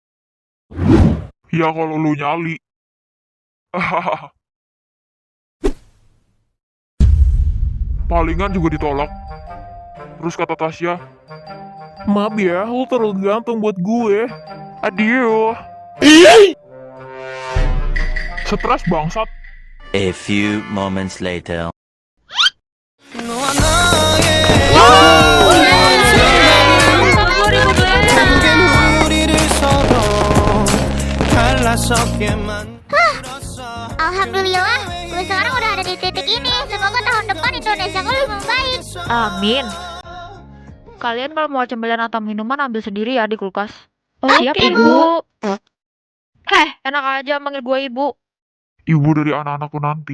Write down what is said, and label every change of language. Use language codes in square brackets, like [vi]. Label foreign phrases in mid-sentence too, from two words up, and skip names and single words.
[id] Ya kalau lu nyali. Palingan juga ditolak. Terus kata Tasya, maaf ya, lu terlalu ganteng buat gue. Adio. Stres bangsat. [en] A few moments later. [ko] 너와 나의 결국엔 우리를 서로 갈라서게 만들었어. [id] Alhamdulillah, gue sekarang udah ada di titik ini. Semoga tahun depan Indonesia gue lebih baik. Amin. Kalian kalau mau cemilan atau minuman ambil sendiri ya di kulkas. Siap, Oke, Ibu. Enak aja manggil gue Ibu. Ibu dari anak-anakku nanti.